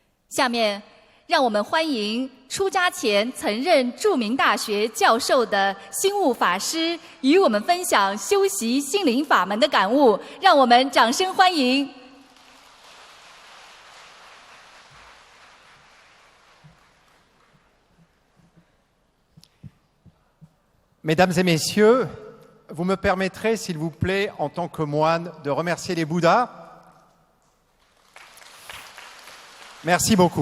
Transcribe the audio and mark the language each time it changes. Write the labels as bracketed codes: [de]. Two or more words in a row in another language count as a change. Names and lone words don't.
[zh] 下面，让我们欢迎出家前曾任著名大学教授的心悟法师与我们分享修习心灵法门的感悟。让我们掌声欢迎。 [fr] Mesdames et messieurs, vous me permettrez, s'il vous plaît, en tant que moine, de remercier les Bouddhas. Merci beaucoup.